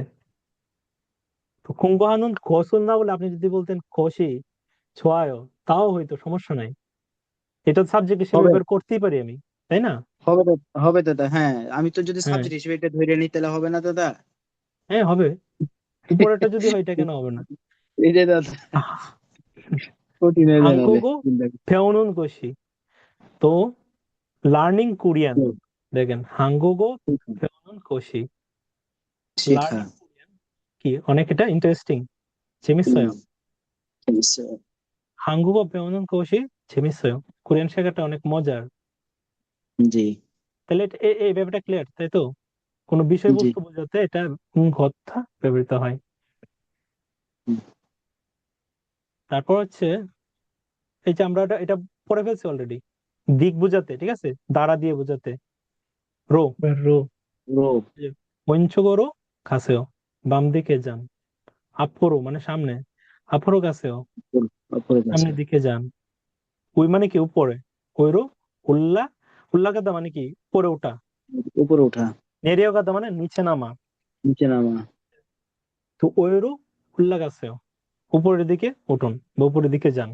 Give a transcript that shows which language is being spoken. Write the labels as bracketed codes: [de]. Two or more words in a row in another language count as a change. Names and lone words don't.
[bn] তো [ko] 공부하는 것을 [bn] না বলে আপনি যদি বলতেন [ko] 것이 좋아요, [bn] তাও হয়তো সমস্যা নাই, এটা সাবজেক্ট হিসেবে হবে ব্যবহার করতেই পারি আমি, তাই না? হবে হবে দাদা, হ্যাঁ আমি তো যদি হ্যাঁ, সাবজেক্ট হিসেবে এটা ধরে নিই তাহলে হবে না দাদা? হ্যাঁ হবে। উপরেটা যদি হয় এটা কেন হবে না? এই যে দাদা কঠিন হয়ে যায় নাহলে [ko] 한국어 배우는 것이, [bn] তো [en] learning Korean, [bn] দেখেন [ko] 한국어 배우는 것이, [bn] শেখা। [en] learning Korean [bn] কি অনেক এটা ইন্টারেস্টিং, [ko] 재밌어요. 한국어 배우는 것이 재밌어요, [bn] কোরিয়ান শেখাটা অনেক মজার। জি তাহলে এই ব্যাপারটা ক্লিয়ার, তাই তো? কোনো জি বিষয়বস্তু বোঝাতে এটা ঘটটা ব্যবহৃত হয়। হুম। তারপর হচ্ছে এই যে আমরা এটা পড়ে ফেলছি অলরেডি, দিক বোঝাতে, ঠিক আছে, দ্বারা দিয়ে বোঝাতে, রো, রো, রো [ko] 왼쪽으로 가세요, [bn] বাম দিকে যান। 앞으로 মানে সামনে, [ko] 앞으로 가세요, [bn] উপরে আছে, সামনের দিকে যান। ওই মানে কি উপরে, [ko] 위로, 올라, 올라가다 [bn] মানে কি উপরে ওঠা, উপরে ওঠা, নেরিয়াগাদা মানে নিচে নামা। নিচে নামা। তো [ko] 위로 올라가세요, [bn] উপরের দিকে উঠুন বা উপরের দিকে যান।